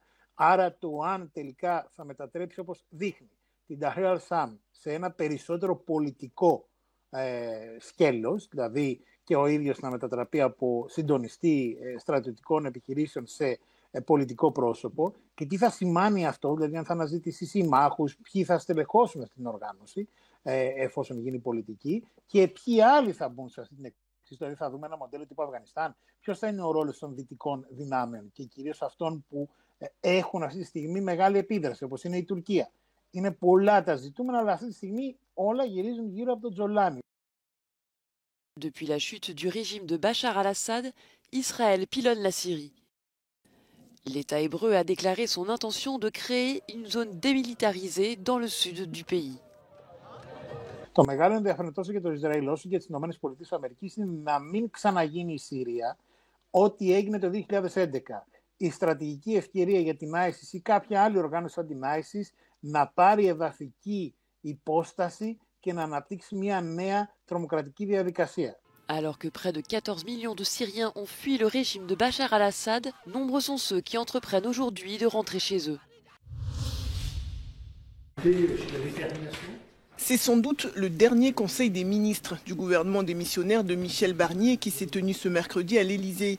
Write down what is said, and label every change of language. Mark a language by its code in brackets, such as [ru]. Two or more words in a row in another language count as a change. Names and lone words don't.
[el] Άρα το αν τελικά θα μετατρέψει, όπως δείχνει, την Tahrir al-Sham σε ένα περισσότερο πολιτικό σκέλος, δηλαδή και ο ίδιος να μετατραπεί από συντονιστή στρατιωτικών επιχειρήσεων σε πολιτικό πρόσωπο και τι θα σημάνει αυτό, δηλαδή αν θα αναζητήσει συμμάχους, ποιοι θα στελεχώσουν στην οργάνωση εφόσον γίνει πολιτική και ποιοι άλλοι θα μπουν σε αυτή την εκκλησία. Δηλαδή θα δούμε ένα μοντέλο τύπου Αφγανιστάν. Ποιος θα είναι ο ρόλος των δυτικών δυνάμεων και κυρίως αυτών που έχουν αυτή τη στιγμή μεγάλη επίδραση, όπως είναι η Τουρκία. Είναι πολλά τα ζητούμενα, αλλά αυτή τη στιγμή όλα γυρίζουν γύρω από τον Τζολάνι. [fr] Depuis la chute du régime de Bachar al-Assad, Israël pilonne la Syrie. L'État hébreu a déclaré son intention de créer une zone démilitarisée dans le sud du pays. [el] Το μεγάλο ενδιαφέρον τόσο για το Ισραήλ όσο και για τις ΗΠΑ είναι να μην ξαναγίνει η Συρία ό,τι έγινε το 2011. Η στρατηγική ευκαιρία για την ISIS ή κάποια άλλη οργάνωση σαν την ISIS να πάρει εδαφική υπόσταση και να αναπτύξει μια νέα τρομοκρατική διαδικασία. [fr] Alors que près de 14 millions de Syriens ont fui le régime de Bachar al-Assad, nombreux sont ceux qui entreprennent aujourd'hui de rentrer chez eux. C'est sans doute le dernier conseil des ministres du gouvernement démissionnaire de Michel Barnier qui s'est tenu ce mercredi à l'Élysée.